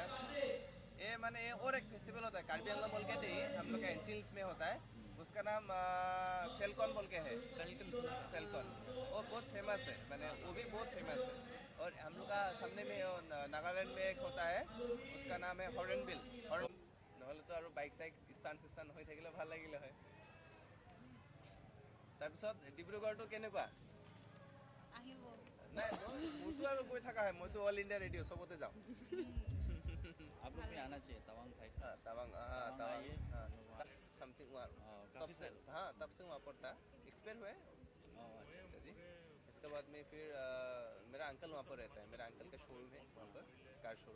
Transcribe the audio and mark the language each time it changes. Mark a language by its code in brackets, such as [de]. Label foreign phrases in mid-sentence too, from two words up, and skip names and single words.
[hi] ये माने ये और एक फेस्टिवल होता है कार्बी आंगलंग बोल के नहीं, हम लोग का एंचिल्स में होता है, उसका नाम फेलकॉन बोल के है। फेलकॉन वो बहुत फेमस है, माने वो भी बहुत फेमस है। और हम लोग का सामने में नागालैंड में एक होता है, उसका नाम है हॉर्नबिल। [as] নহ'লে তো আৰু বাইক চাইক ষ্টাণ্ট হৈ থাকিলে ভাল লাগিলে হয়। তাৰপিছত ডিব্ৰুগড়টো কেনেকুৱা? আহিব নাই মোৰতো আৰু গৈ থকা হয়, মইতো অল ইণ্ডিয়া ৰেডিঅ' চবতে যাওঁ। [hi] आप लोग भी आना चाहिए तवांग साइड। तवांग आइए। समथिंग वहाँ काफी तब से, हाँ तब से वहाँ पर था, एक्सपायर हुआ है। अच्छा अच्छा जी। इसके बाद में फिर मेरा अंकल वहाँ पर रहता है, मेरा अंकल का शोरूम है वहाँ पर, [en] car showroom